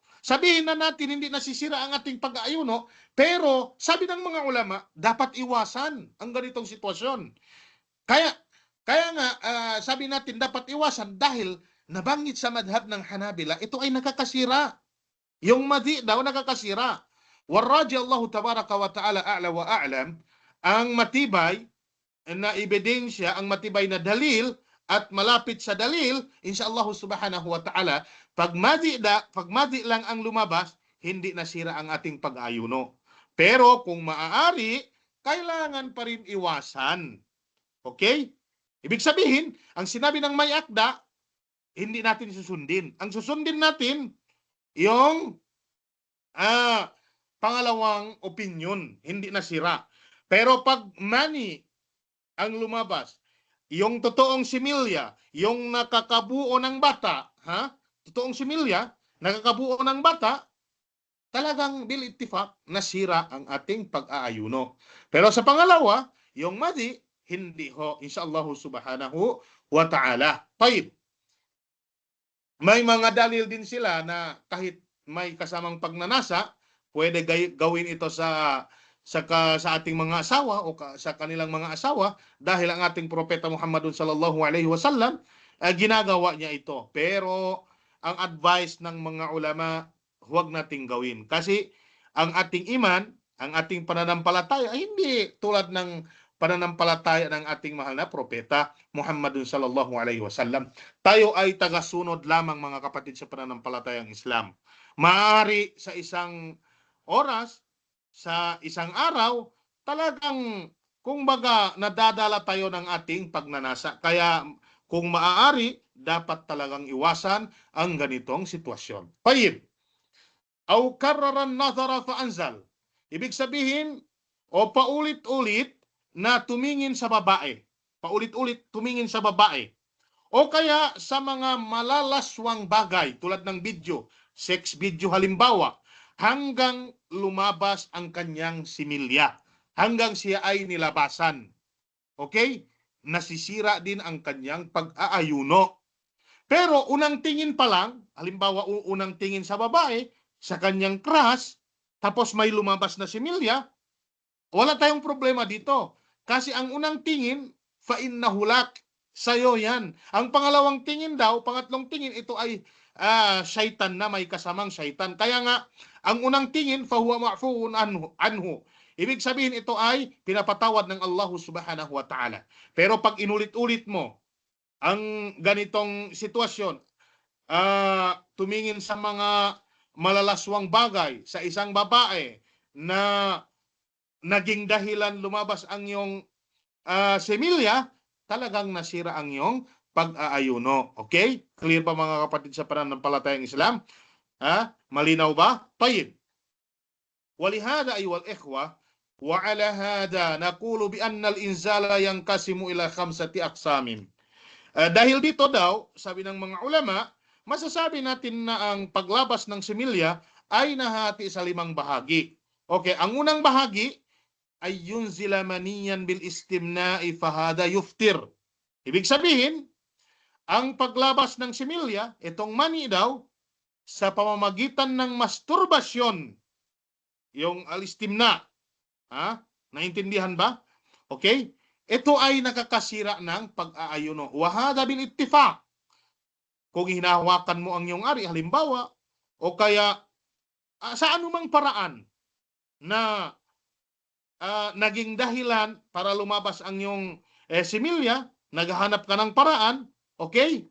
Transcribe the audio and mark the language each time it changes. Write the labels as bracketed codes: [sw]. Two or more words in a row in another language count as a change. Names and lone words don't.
[tl] Sabihin na natin, hindi nasisira ang ating pag-aayuno, pero sabi ng mga ulama, dapat iwasan ang ganitong sitwasyon. Kaya nga, sabi natin, dapat iwasan dahil nabanggit sa madhab ng Hanabila, ito ay nakakasira. Yung madhi daw nakakasira. [ar] والراجح والله تبارك وتعالى أعلى وأعلم, [tl] ang matibay na ebidensya, ang matibay na dalil at malapit sa dalil, [ar] إن شاء الله سبحانه وتعالى, [tl] pag madhi lang ang lumabas, hindi nasira ang ating pag-ayuno. Pero kung maaari, kailangan pa rin iwasan. Okay? Ibig sabihin, ang sinabi ng may akda, hindi natin susundin. Ang susundin natin, yung pangalawang opinion, hindi nasira. Pero pag mani ang lumabas, yung totoong similya, yung nakakabuo ng bata, totoong similya, nakakabuo ng bata, talagang [ar] بالاتفاق, [tl] nasira ang ating pag-aayuno. Pero sa pangalawa, yung madi, hindi ho, [ar] إن شاء الله سبحانه وتعالى. طيب. [tl] May mga dalil din sila na kahit may kasamang pagnanasa, pwede gawin ito sa sa ating mga asawa o sa kanilang mga asawa dahil ang ating propeta Muhammadun [ar] صلى الله عليه وسلم [tl] ginagawa niya ito. Pero ang advice ng mga ulama, huwag nating gawin. Kasi ang ating iman, ang ating pananampalataya ay hindi tulad ng pananampalataya ng ating mahal na propeta Muhammadun [ar] صلى الله عليه وسلم. [tl] Tayo ay tagasunod lamang mga kapatid sa pananampalatayang Islam. Maaari sa isang oras, sa isang araw, talagang kumbaga nadadala tayo ng ating pagnanasa. Kaya kung maaari, dapat talagang iwasan ang ganitong sitwasyon. Tayyib. [ar] أو كرر النظر فأنزل. [tl] Ibig sabihin, o paulit-ulit na tumingin sa babae. Paulit-ulit tumingin sa babae. O kaya sa mga malalaswang bagay tulad ng video, [en] sex video [tl] halimbawa, hanggang lumabas ang kanyang similya. Hanggang siya ay nilabasan. Okay? Nasisira din ang kanyang pag-aayuno. Pero unang tingin pa lang, halimbawa unang tingin sa babae, sa kanyang crush, tapos may lumabas na similya, wala tayong problema dito. Kasi ang unang tingin, [ar] فإنه لك, [tl] sa'yo yan. Ang pangalawang tingin daw, pangatlong tingin, ito ay syaitan na, may kasamang syaitan. Kaya nga, ang unang tingin, [ar] فهو معفو عنه. [tl] Ibig sabihin, ito ay pinapatawad ng Allah [ar] سبحانه وتعالى. [tl] Pero pag inulit-ulit mo ang ganitong sitwasyon, tumingin sa mga malalaswang bagay sa isang babae na naging dahilan lumabas ang iyong similya, talagang nasira ang iyong pag-aayuno. Okay? Clear pa mga kapatid sa pananampalatayang Islam? Malinaw ba? Tayyib. [ar] ولهذا أي والإخوة، وعلى هذا نقول بأن الإنزال ينقسم إلى خمسة أقسام. [tl] Dahil dito daw, sabi ng mga ulama, masasabi natin na ang paglabas ng similya ay nahati sa 5 bahagi. Okay, ang unang bahagi ay [ar] ينزل منيا بالاستمناء فهذا يفطر. [tl] Ibig sabihin, ang paglabas ng similya, itong mani daw, sa pamamagitan ng masturbasyon, yung alistimna, naintindihan ba? Okay? Ito ay nakakasira ng pag-aayuno. [ar] وهذا بالاتفاق. [tl] Kung hinahawakan mo ang iyong ari, halimbawa, o kaya sa anumang paraan na naging dahilan para lumabas ang iyong similya, naghahanap ka ng paraan, okay?